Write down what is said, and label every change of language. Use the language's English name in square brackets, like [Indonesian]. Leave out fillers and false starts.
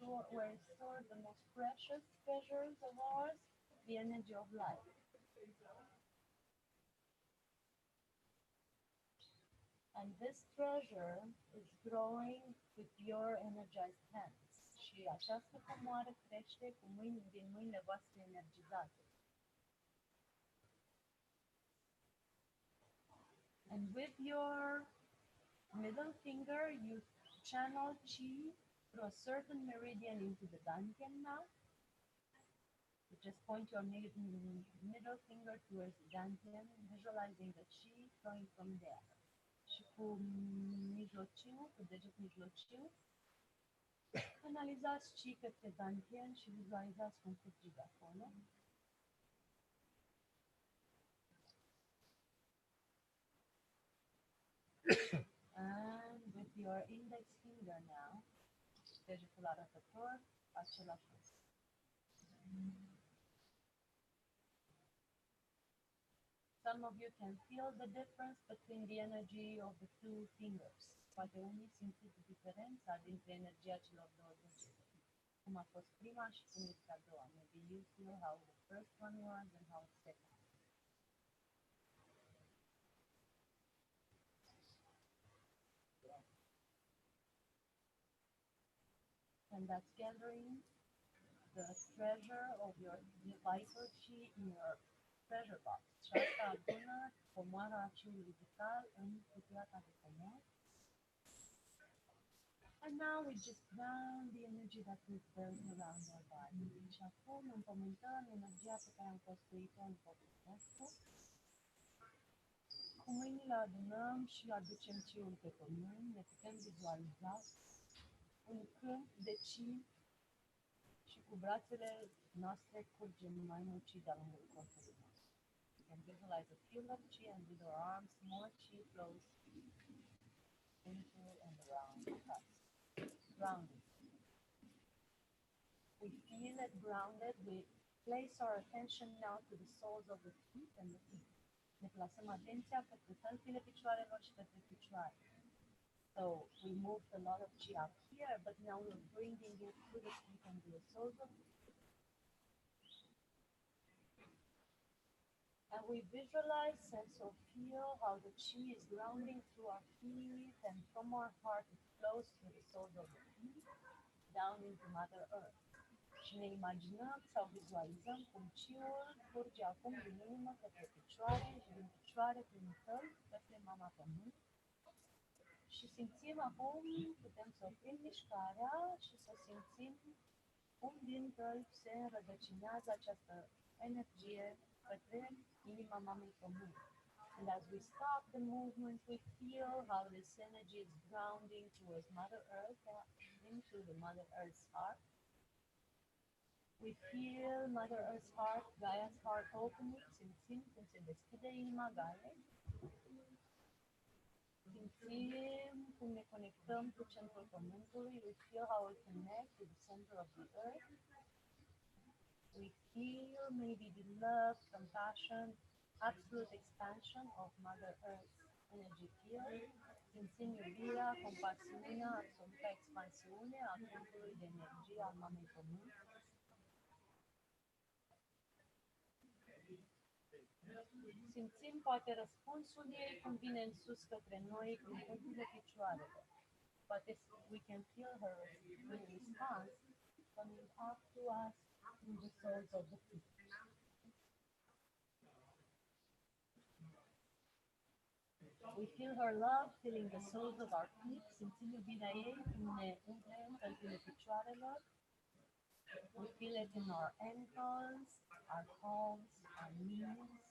[English] Where is stored the most precious treasures of ours, the energy of life. And this treasure is growing with your energized hands. [Romanian] Și această comoară crește cu din mâinile voastre energizate. [English] And with your middle finger, you channel chi through a certain meridian into the dantian now. You just point your middle finger towards the dantian, visualizing the chi flowing from there. [Romanian] Și cu mijlociu, cu deget mijlociu, analizați chi către dantian și vizualizați cum curge de acolo. [English] And with your index finger now, [Romanian] degetul arătător, același lucru. [English] Some of you can feel the difference between the energy of the two fingers. [Romanian] Poate unii simțiți diferența dintre energia celor două degete. Cum a fost prima și cum este a doua. [English] Maybe you feel how the first one was and how the second. And that's gathering the treasure of your vital chi in your treasure box. [Romanian] Și asta adună comoara aciului vital în cutia ta de comori. [English] And now we just ground the energy that we've built around our body. [Romanian] Și acum împământăm energia pe care am construit-o în corpul nostru. Cu mâinile adunăm și aducem chi-ul pe pământ. Ne putem vizualiza un câmp de chi și cu brațele noastre curgem mai mult chi de-a lungul corpului nostru. [English] You can visualize a field of chi and with our arms more chi flows into and around us. Grounded. We feel it grounded. We place our attention now to the soles of the feet and the feet. [Romanian] Ne plasăm atenția către tălpile picioarelor și către picioare. [English] So we moved a lot of chi up here, but now we're bringing it to the feet and to the soles of the feet. And we visualize, sense or feel how the chi is grounding through our feet and from our heart it flows through the soles of the feet down into Mother Earth. [Romanian] Și ne imaginăm sau vizualizăm cum chi-ul curge acum din inimă către picioare și din picioare prin tălpi către Mama Pământ. Și simțim acum, putem să oprim mișcarea și să simțim cum din tălpi se înrădăcinează această energie către inima Mamei Pământ. [English] And as we stop the movement, we feel how this energy is grounding towards Mother Earth, into the Mother Earth's heart. We feel Mother Earth's heart, Gaia's heart opening, [Romanian] simțim cum se deschide inima Gaiei. Simțim cum ne conectăm cu centrul Pământului. [English] We feel how we connect to the center of the earth. We feel maybe the love, compassion, absolute expansion of Mother Earth's energy field. [Romanian] Simțim iubirea, compasiunea, absoluta expansiune a câmpului de energie al Mamei Pământ. Simțim poate răspunsul ei cum vine în sus către noi prin câmpile picioarelor. Poate [English] we can feel her response coming up to us through the soles of the feet. We feel her love filling the soles of our feet. [Romanian] Simțim iubirea ei cum ne umple în câmpile picioarelor. [English] We feel it in our ankles, our calves, our knees.